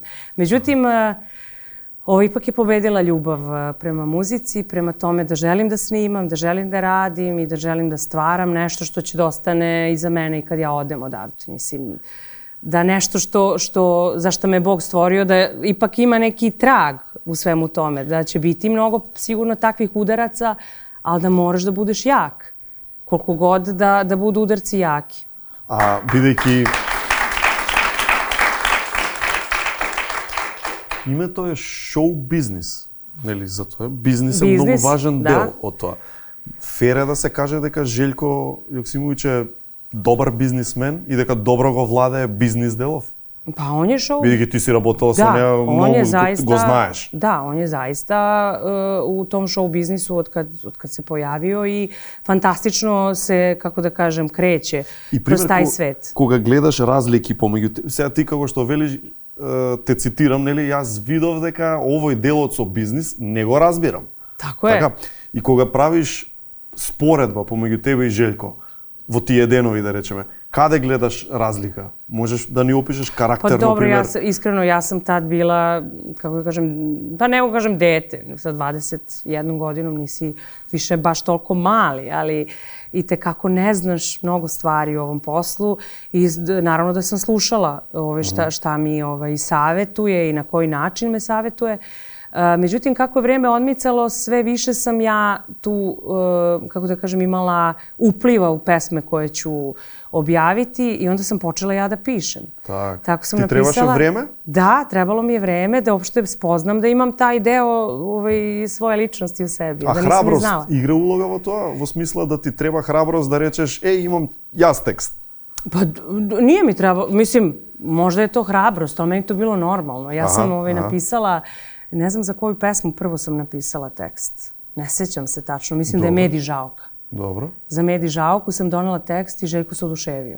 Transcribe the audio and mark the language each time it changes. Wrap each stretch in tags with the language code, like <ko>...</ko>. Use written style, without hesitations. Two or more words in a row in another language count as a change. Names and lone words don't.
<sr>Međutim, ovo ipak je pobedila ljubav prema muzici, prema tome da želim da snimam, da želim da radim i da želim da stvaram nešto što će da ostane iza mene i kad ja odem odavde. Mislim, da nešto za što me Bog stvorio, da ipak ima neki trag u svemu tome, da će biti mnogo sigurno takvih udaraca, ali da moraš da budeš jak. Koliko god da budu udarci jaki.</sr> <mk>A бидејќи името е шоу бизнис, нели? Затоа бизнис е многу важен дел од тоа. Фер е да се каже дека Željko Joksimović е добар бизнисмен и дека добро го владее бизнис делов.</mk> <sr>Pa on je šou...</sr> <mk>Бидејќи ти си работала со неа, многу го знаеш.</mk> <sr>Da, on je zaista u tom show biznisu od kad se pojavio i fantastično se, kako da kažem, kreće kroz taj svet.</sr> <mk>Кога гледаш разлики помеѓу... Сега ти како што велиш, те цитирам, нели, јас видов дека овој делот со бизнис не го разбирам.</mk> <sr>Тако е.</sr> <mk>И кога правиш споредба помеѓу тебе и Željko, во тие денови, да речеме, каде гледаш разлика? Можеш да ни опишеш карактерно, пример?</mk> <sr>Pa dobro, iskreno, ja sam tad bila, kako da kažem, pa ne mogu kažem dete, sa 21 godinom nisi više baš toliko mali, ali i tekako ne znaš mnogo stvari u ovom poslu i naravno da sam slušala šta mi savetuje i na koji način me savetuje. Međutim, kako je vrijeme odmicalo, sve više sam ja tu, kako da kažem, imala upliva u pesme koje ću objaviti i onda sam počela ja da pišem. Tako sam napisala. Ti trebaš vrijeme? Da, trebalo mi je vrijeme da uopšte spoznam da imam taj deo svoje ličnosti u sebi.</sr> <mk>A hrabrost igra uloga во тоа? Во смисла да ти треба храброст да речеш, имам јас текст?</mk> <sr>Pa nije mi trebalo, mislim, možda je to hrabrost, ali meni to bilo normalno. Ja sam napisala, ne znam za koju pesmu prvo sam napisala tekst. Ne sećam se tačno, mislim da je Medi Žauka. Dobro. Za Medi Žauku sam donela tekst i Željko se oduševio.</sr>